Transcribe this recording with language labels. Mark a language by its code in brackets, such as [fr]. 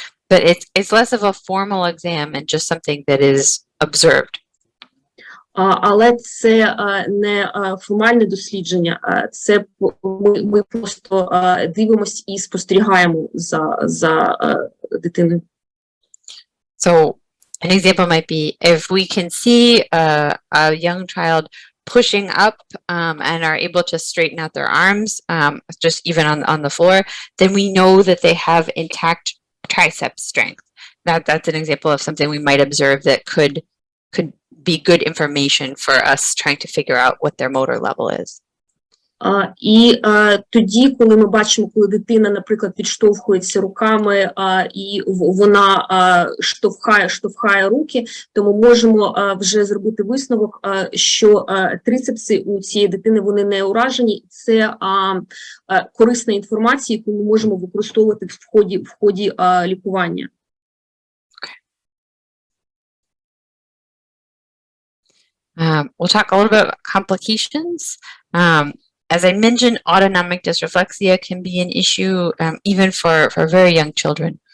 [en] But it's less of a formal exam and just something that is observed. [uk] Але це не формальне дослідження, це ми просто дивимося і спостерігаємо за дитиною. [en] So an example might be if we can see a young child pushing up and are able to straighten out their arms, just even on the floor, then we know that they have intact tricep strength. That's an example of something we might observe that could be good information for us trying to figure out what their motor level is. [uk] І тоді, коли ми бачимо, коли дитина, наприклад, підштовхується руками, і вона штовхає руки, то ми можемо вже зробити висновок, що трицепси у цієї дитини, вони не уражені. Це корисна інформація, яку ми можемо використовувати в ході лікування. [en] We'll talk a little bit about complications. As I mentioned, autonomic dysreflexia can be an issue even for very young children.